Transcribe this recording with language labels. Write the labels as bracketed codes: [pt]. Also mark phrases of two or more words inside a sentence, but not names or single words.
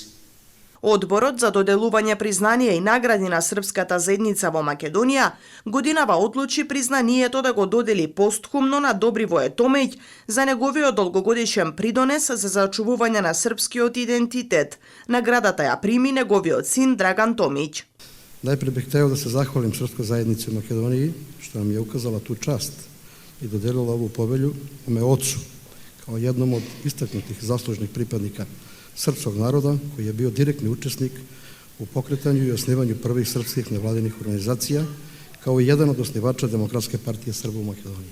[mk] Одборот за доделување признанија и награди на Српската заедница во Македонија годинава одлучи признанието да го додели постхумно на Добривое Томеќ за неговиот долгогодишен придонес за зачувување на српскиот идентитет. Наградата ја прими неговиот син Драган Томиќ. [sr] Најпред бих хотел да се захвалим Српскoj заедниci u Makedoniji što nam je ukazala tu čast i dodelila ovu povelju mome ocu kao jednom od istaknutih zaslužnih pripadnika srpskog naroda koji je bio direktni učesnik u pokretanju i osnivanju prvih srpskih nevladinih organizacija kao i jedan od osnivača Demokratske partije Srba u Makedoniji.